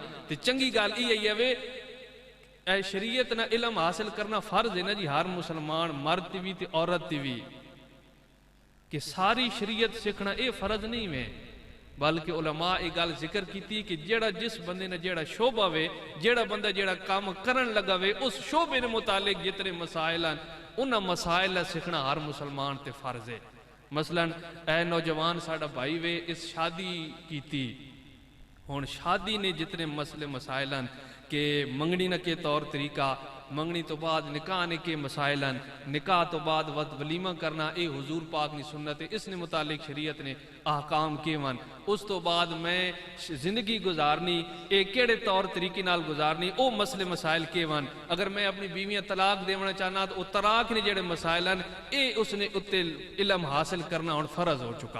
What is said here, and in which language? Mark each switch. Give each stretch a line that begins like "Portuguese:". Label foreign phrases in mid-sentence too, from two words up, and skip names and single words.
Punjabi: تو چنگی گال یہ ہے اے شریعت نہ علم حاصل کرنا فرض ہے نا جی، ہر مسلمان مرد بھی تے عورت بھی، کہ ساری شریعت سیکھنا اے فرض نہیں ہے، بلکہ علماء ایک گل ذکر کیتی کہ جیڑا جس بندے نے جیڑا شعبہ وے، جیڑا بندہ جیڑا کام کرن لگا وے، اس شعبے نے متعلق جتنے مسائل ہیں انہاں مسائل سیکھنا ہر مسلمان تے فرض ہے۔ مثلا اے نوجوان ساڑا بھائی وے اس شادی کیتی، ہون شادی نے جتنے مسئلے مسائل ہیں کہ منگنی نہ کے طور طریقہ، منگنی تو بعد نکاح نے کے مسائل ہیں، نکاح تو بعد وقت ولیمہ کرنا اے حضور پاک نے سنت ہے، اس نے متعلق شریعت نے احکام کے ون، اس تو بعد میں زندگی گزارنی اے کیڑے طور طریقے نال گزارنی او مسئلے مسائل کے ون، اگر میں اپنی بیویاں طلاق دیونا چاہنا تو طلاق نے جڑے مسائل ہیں اے اس نے اتے علم حاصل کرنا اور فرض ہو چکا۔